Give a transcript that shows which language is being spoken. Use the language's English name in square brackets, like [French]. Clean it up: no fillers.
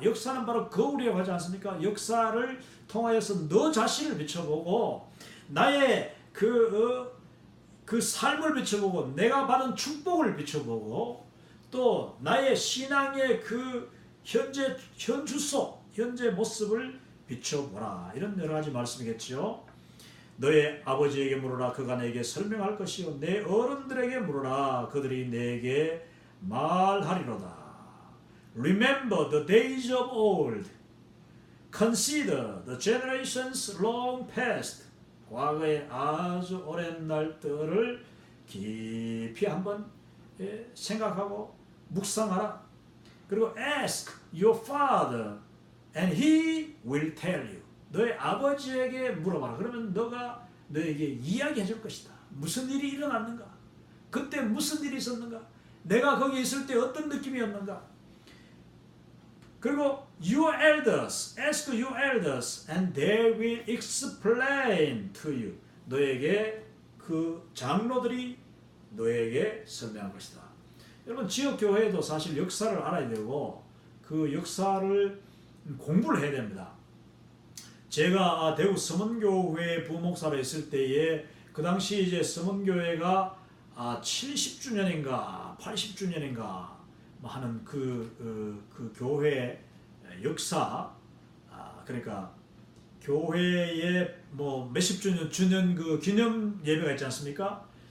[Korean] 역사는 바로 거울이라고 하지 않습니까? 역사를 통하여서 너 자신을 비춰보고, 나의 그 삶을 비춰보고, 내가 받은 축복을 비춰보고, 또 나의 신앙의 그 현주소, 현재 모습을 비춰보라. 이런 여러 가지 말씀이겠죠. 너의 아버지에게 물으라, 그가 내게 설명할 것이요, 내 어른들에게 물으라, 그들이 내게 말하리로다. [English] Remember the days of old. Consider the generations long past. [Korean] 과거의 아주 오랜 날들을 깊이 한번 생각하고 묵상하라. 그리고 [English] ask your father and he will tell you. [Korean] 너의 아버지에게 물어봐라. 그러면 너가 너에게 이야기해 줄 것이다. 무슨 일이 일어났는가? 그때 무슨 일이 있었는가? 내가 거기 있을 때 어떤 느낌이었는가? 그리고 [English] your elders, ask your elders and they will explain to you. [Korean] 너에게 그 장로들이 너에게 설명할 것이다. 여러분, 지역교회도 사실 역사를 알아야 되고 그 역사를 공부를 해야 됩니다. 제가 대구 서문교회 부목사로 있을 때에, 그 당시 이제 서문교회가 70주년인가 80주년인가 하는 그 교회 역사, 그러니까 교회의 뭐 몇십 주년 그 기념 예배가 있지 않습니까?